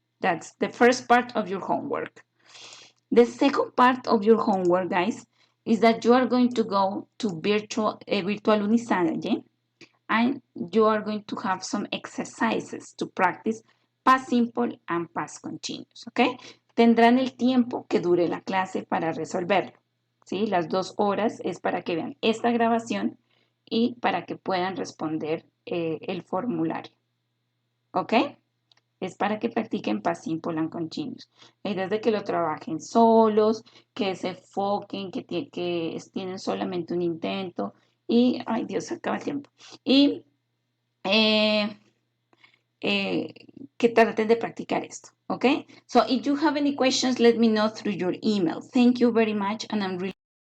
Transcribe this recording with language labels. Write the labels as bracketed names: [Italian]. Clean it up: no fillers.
[English] That's the first part of your homework. The second part of your homework, guys, is that you are going to go to virtual Unisage, and you are going to have some exercises to practice past simple and past continuous, ¿ok? [Spanish] Tendrán el tiempo que dure la clase para resolverlo, ¿sí? Las 2 horas es para que vean esta grabación y para que puedan responder el formulario, ¿ok? Es para que practiquen [English] past simple and continuous. [Spanish] La idea es de que lo trabajen solos, que se enfoquen, que tienen solamente un intento y, ay Dios, se acaba el tiempo. Y que traten de practicar esto, [English] okay? So if you have any questions, let me know through your email. Thank you very much, and I'm really